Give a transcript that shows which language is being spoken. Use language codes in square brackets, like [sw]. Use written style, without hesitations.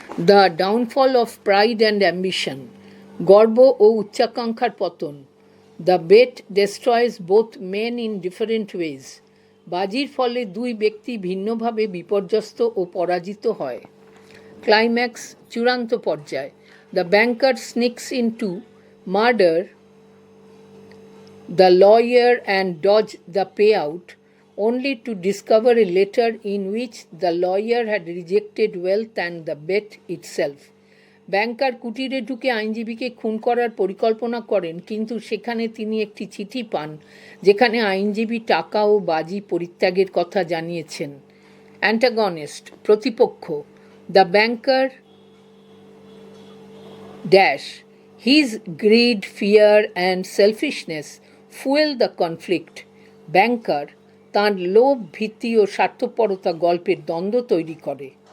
[en] the downfall of pride and ambition, [bn] গর্ব ও উচ্চাকাঙ্ক্ষার পতন। [en] the bet destroys both men in different ways, [bn] বাজির ফলে দুই ব্যক্তি ভিন্নভাবে বিপর্যস্ত ও পরাজিত হয়। ক্লাইম্যাক্স, চূড়ান্ত পর্যায়। [en] The banker sneaks into murder the lawyer and dodge the payout, only to discover a letter in which the lawyer had rejected wealth and the bet itself. [bn] ব্যাংকার কুটিরে ঢুকে আইনজীবীকে খুন করার পরিকল্পনা করেন, কিন্তু সেখানে তিনি একটি চিঠি পান যেখানে আইনজীবী টাকা ও বাজি পরিত্যাগের কথা জানিয়েছেন। অ্যান্টাগনিস্ট, প্রতিপক্ষ। [en] The banker dash his greed, fear and selfishness fuel the conflict. [bn] ব্যাংকার, তাঁর লোভ, ভীতি ও স্বার্থপরতা গল্পের দ্বন্দ্ব তৈরি করে।